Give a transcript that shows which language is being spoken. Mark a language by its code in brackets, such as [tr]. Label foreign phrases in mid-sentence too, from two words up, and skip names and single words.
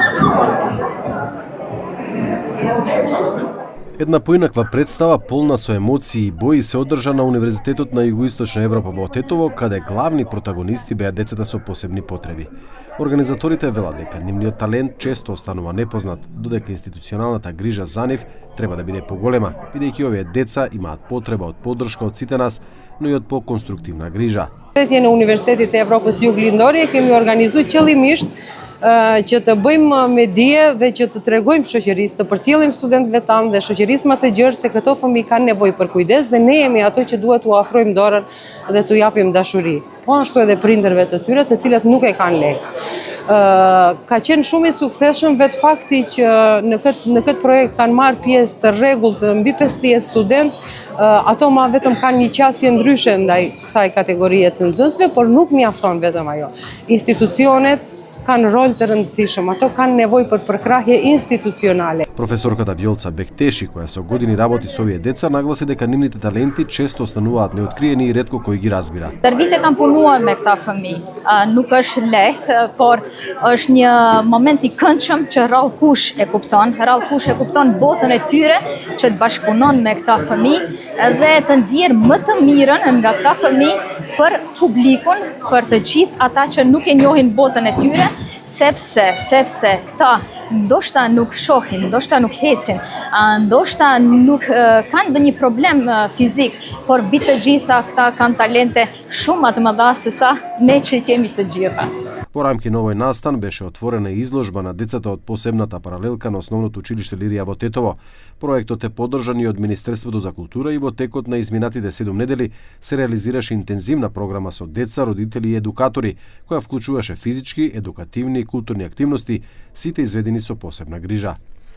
[mk] Една поинаква представа, полна со емоции и бои, се одржа на Универзитетот на Југоисточна Европа во Тетово, каде главни протагонисти беа децата со посебни потреби. Организаторите велат дека нивниот талент често останува непознат, додека институционалната грижа за нив треба да биде поголема, бидејќи овие деца имаат потреба од поддршка од сите нас, но и од поконструктивна грижа. На Универзитетите [sq] Европës Jug Lindori kemi organizuar qëllimisht që të bëjmë me dije dhe që të tregojmë shoqërisë, të përcjellim studentëve tanë dhe shoqërisë më të gjerë se këto fëmijë kanë nevojë për kujdes dhe ne jemi ato që duhet t'u afrojmë dorën dhe t'u japim dashuri. Po ashtu edhe prindërve të tyre, të cilët nuk e kanë lehtë. Ka qenë shumë i suksesshëm vetë fakti që në këtë projekt kanë marrë pjesë të rregullt mbi 50 studentë, ato ma vetëm kanë një qasje ndryshe ndaj kësaj kategorie të nxënësve, por nuk mjafton vetëm ajo. Institucionet kanë rol të rëndësishëm, ato kanë nevojë për përkrahje institucionale. [mk] Професорката Вјолца Бектеши, која со години работи со овие деца, нагласи дека нивните таленти често остануваат неоткриени и ретко кој ги разбира. [sq] Dar vite kam punuar me këta fëmijë. Nuk është lehtë, por është një moment i këndshëm që rrallë kush e kupton botën e tyre, që të bashkëpunon me këta fëmijë dhe të nxjerr më të mirën nga këta fëmijë për publikun, për të gjithë ata që nuk e njohin botën e tyre, sepse këta ndoshta nuk shohin, ndoshta nuk hecin, ndoshta nuk kanë ndonjë problem fizik, por mbi të gjitha këta kanë talente shumë më të mëdha se sa ne që kemi të gjitha. [mk] По рамки на овој настан беше отворена изложба на децата од посебната паралелка на Основното училиште Лирија во Тетово. Проектот е поддржан и од Министерството за култура и во текот на изминатите 7 недели се реализираше интензивна програма со деца, родители и едукатори, која вклучуваше физички, едукативни и културни активности, сите изведени со посебна грижа.